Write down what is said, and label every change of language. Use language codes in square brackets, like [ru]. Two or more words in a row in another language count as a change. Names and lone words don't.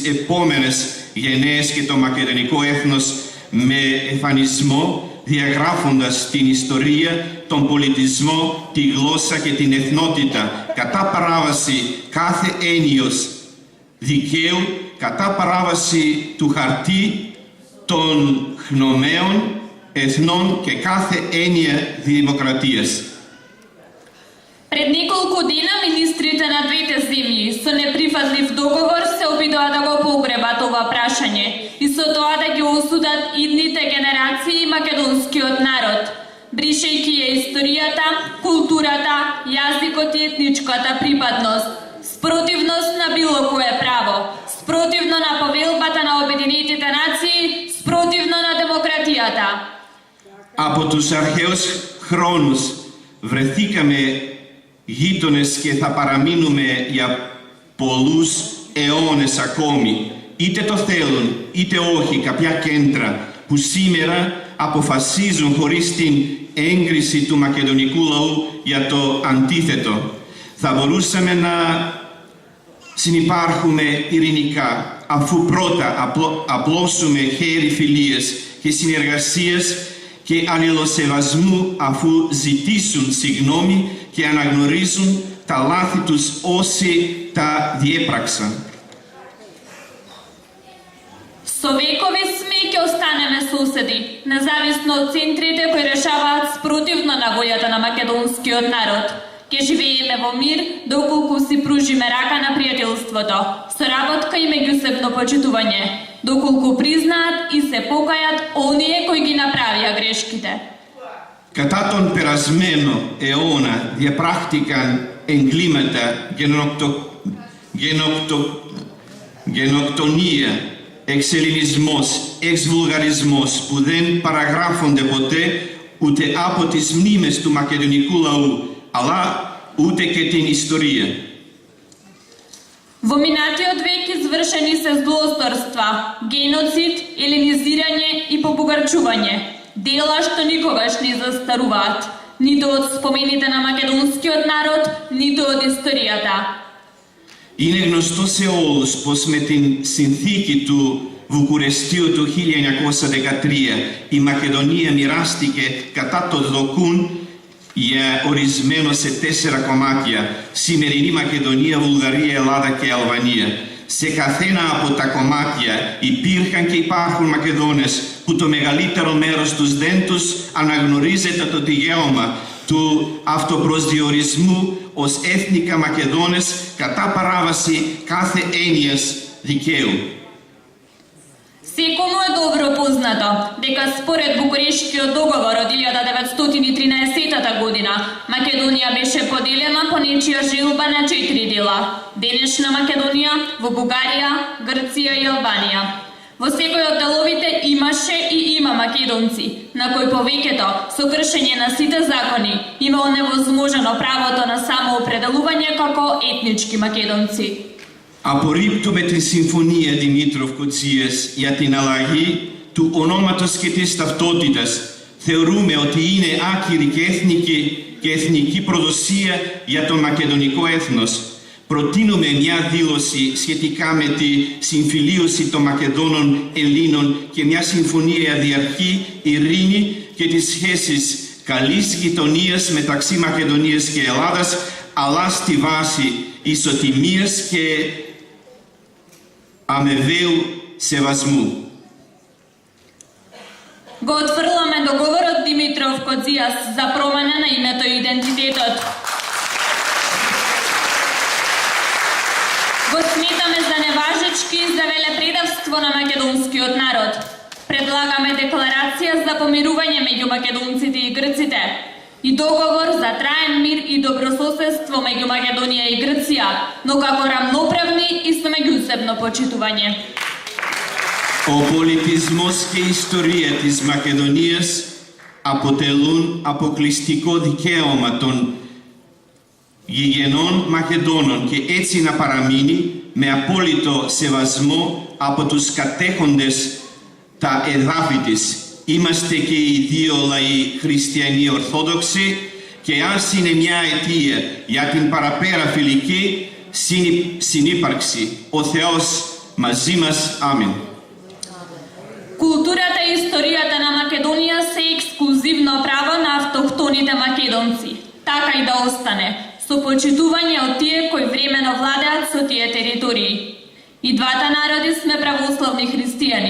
[el] επόμενες γενναίες και το μακεδονικό έθνος με εμφανισμό, διαγράφοντας την ιστορία, τον πολιτισμό, τη γλώσσα και την εθνότητα κατά παράβαση κάθε έννοιος δικαίου, κατά παράβαση του χαρτί των χνομαίων εθνών και κάθε έννοια δημοκρατίας. [mk] Пред неколку дена министрите на двете земји со неприфатлив договор се обидоа да го погребат ова прашање и со тоа да ги осудат идните генерации македонскиот народ, бришејќи ја историјата, културата, јазикот и етничката припадност, спротивност на било кое право, спротивно на повелбата на Обединетите нации, спротивно на демократијата. [el] Από τους αρχαίους χρόνους βρεθήκαμε γείτονες και θα παραμείνουμε για πολλούς αιώνες ακόμη. Είτε το θέλουν είτε όχι κάποια κέντρα που σήμερα αποφασίζουν χωρίς την έγκριση του μακεδονικού λαού για το αντίθετο. Θα μπορούσαμε να συνυπάρχουμε ειρηνικά αφού πρώτα απλώσουμε χέρι φιλίας και συνεργασίας και αλληλοσεβασμού αφού ζητήσουν συγγνώμη και αναγνωρίζουν τα λάθη τους όσοι τα διέπραξαν. [mk] Со векови сме ќе останеме соседи, независно од центрите кои решаваат спротивно на волјата на македонскиот народ. Ќе живееме во мир доколку си пружиме рака на пријателството, соработка и меѓусебно почитување, доколку признаат и се покајат оние кои ги направија грешките. [el] Κατά τον περασμένο αιώνα διαπράχτηκαν εγκλήματα, γενοκτονία, εξελληνισμός, εξβουλγαρισμός που δεν παραγράφονται ποτέ ούτε από τις μνήμες του μακεδονικού λαού, αλλά ούτε και την ιστορία. [mk] Во минатиот век извршени се злосторства, геноцид, еленизирање и побогарчување, дела што никогаш не застаруваат, ниту од спомените на македонскиот народ, ниту од историјата. [el] Είναι γνωστό σε όλους πως με την συνθήκη του Βουκουρεστίου του 1913 η Μακεδονία μοιράστηκε κατά το δοκούν για ορισμένο σε 4 κομμάτια, σημερινή Μακεδονία, Βουλγαρία, Ελλάδα και Αλβανία. Σε καθένα από τα κομμάτια υπήρχαν και υπάρχουν Μακεδόνες που το μεγαλύτερο μέρος τους δεν τους αναγνωρίζεται το δικαίωμα του αυτοπροσδιορισμού ως έθνικα Μακεδόνες κατά παράβαση κάθε έννοιας δικαίου. [mk] Секому е добро познато дека според Букурештскиот договор од 1913 година Македонија беше поделена по нечија желба на 4 дела: денешна Македонија, во Бугарија, Грција и Албанија. Во секој од деловите имаше и има македонци, на кои повеќето со кршење на сите закони има оневозможено правото на самоопределување како етнички македонци. [el] Απορρίπτουμε τη Συμφωνία Δημήτροφ-Κοτσίας για την αλλαγή του ονόματος και της ταυτότητας. Θεωρούμε ότι είναι άκυρη και εθνική προδοσία για το μακεδονικό έθνος. προτείνουμε μια δήλωση σχετικά με τη συμφιλίωση των Μακεδόνων Ελλήνων και μια συμφωνία διαρκή ειρήνη και τις σχέσεις καλής γειτονίας μεταξύ Μακεδονίας και Ελλάδας, αλλά στη βάση ισοτιμίας και αμοιβαίου σεβασμού. [mk] Го отфрламе договорот Димитров Коцijas за промена на името и идентитетот. Го сметаме за неважечки за велепредавство на македонскиот народ. Предлагаме декларација за помирување меѓу македонците и грците и договор за траен мир и добрососедство меѓу Македонија и Грција, но како равноправни и со меѓусебно почитување. [el] Ο πολιτισμός και η ιστορία της Μακεδονίας αποτελούν αποκλειστικό δικαίωμα των γηγενών Μακεδόνων και έτσι να παραμείνει με απόλυτο σεβασμό από τους κατέχοντες τα εδάφη της. Είμαστε και οι δύο λαοί χριστιανοί Ορθόδοξοι και ας είναι μια αιτία για την παραπέρα φιλική συνύπαρξη. Ο Θεός μαζί μας. Αμήν. [mk] Културата и историјата на Македонија се ексклузивно право на автохтоните македонци. Така и да остане, со почитување од тие кои времено владеат со тие територии. И двата народи сме православни христијани.